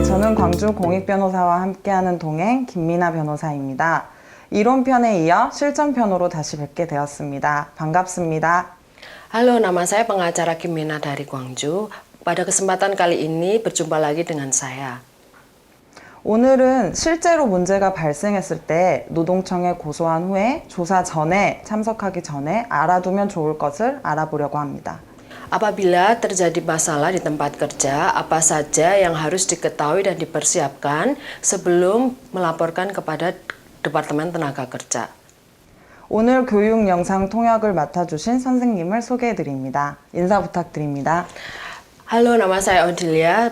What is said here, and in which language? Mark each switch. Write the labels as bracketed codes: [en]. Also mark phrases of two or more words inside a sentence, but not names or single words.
[ko] 저는 광주 공익변호사와 함께하는 동행 김미나 변호사입니다. 이론편에 이어 실전편으로 다시 뵙게 되었습니다. 반갑습니다. [id] Halo, nama saya pengacara Kim Mina dari Gwangju. Pada kesempatan kali ini berjumpa lagi dengan saya. [ko] 오늘은 실제로 문제가 발생했을 때 노동청에 고소한 후에 조사 전에 참석하기 전에 알아두면 좋을 것을 알아보려고 합니다. [id] Apabila terjadi masalah di tempat kerja, apa saja yang harus diketahui dan dipersiapkan sebelum melaporkan kepada Departemen Tenaga Kerja. [ko] 오늘 교육 영상 통역을 맡아주신 선생님을 소개해드립니다. 인사 부탁드립니다. [id] Halo, nama saya Odilia.